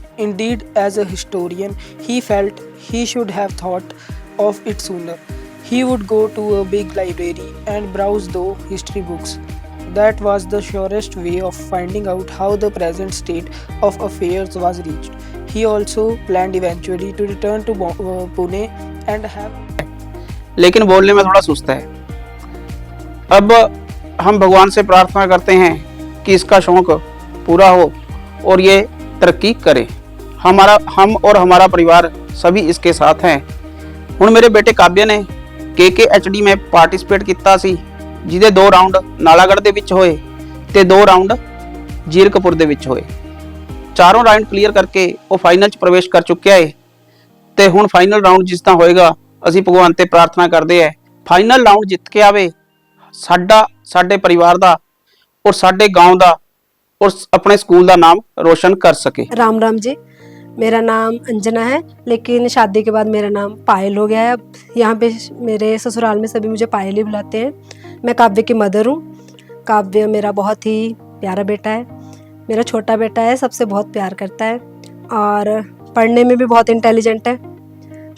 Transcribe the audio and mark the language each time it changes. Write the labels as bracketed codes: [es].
[en] Indeed, as a historian, he felt he should have thought of it sooner. He would go to a big library and browse those history books. That was the surest way of finding out how the present state of affairs was reached. He also planned eventually to return to Pune and have [hi] लेकिन बोलने में थोड़ा सुस्त है। अब हम भगवान से प्रार्थना करते हैं कि इसका शौक पूरा हो और ये तरक्की करे। हम और हमारा परिवार सभी इसके साथ हैं। [pa] ਹੁਣ ਮੇਰੇ ਬੇਟੇ ਕਾਬਿਆ ਨੇ KKHD में ਪਾਰਟਿਸਿਪੇਟ ਕੀਤਾ ਸੀ, ਜਿਹਦੇ 2 ਰਾਉਂਡ ਨਾਲਾਗੜ੍ਹ ਦੇ ਵਿੱਚ ਹੋਏ ਤੇ 2 ਰਾਉਂਡ ਜੀਰਕਪੁਰ ਦੇ ਵਿੱਚ ਹੋਏ। ਚਾਰੋਂ ਰਾਉਂਡ ਕਲੀਅਰ ਕਰਕੇ ਉਹ ਫਾਈਨਲ 'ਚ ਪ੍ਰਵੇਸ਼ ਕਰ ਚੁੱਕਿਆ ਹੈ ਤੇ ਹੁਣ ਫਾਈਨਲ ਰਾਉਂਡ ਜਿਸ ਤਰ੍ਹਾਂ ਹੋਏਗਾ ਅਸੀਂ ਭਗਵਾਨ ਤੇ ਪ੍ਰਾਰਥਨਾ ਕਰਦੇ ਹਾਂ ਫਾਈਨਲ ਰਾਉਂਡ ਜਿੱਤ ਕੇ ਆਵੇ, ਸਾਡੇ ਪਰਿਵਾਰ ਦਾ ਔਰ ਸਾਡੇ گاؤں ਦਾ [hi] और अपने स्कूल का नाम रोशन कर सके। राम राम जी, मेरा नाम अंजना है, लेकिन शादी के बाद मेरा नाम पायल हो गया है। अब यहाँ पे मेरे ससुराल में सभी मुझे पायल ही बुलाते हैं। मैं काव्य की मदर हूँ। काव्य मेरा बहुत ही प्यारा बेटा है। मेरा छोटा बेटा है, सबसे बहुत प्यार करता है और पढ़ने में भी बहुत इंटेलिजेंट है।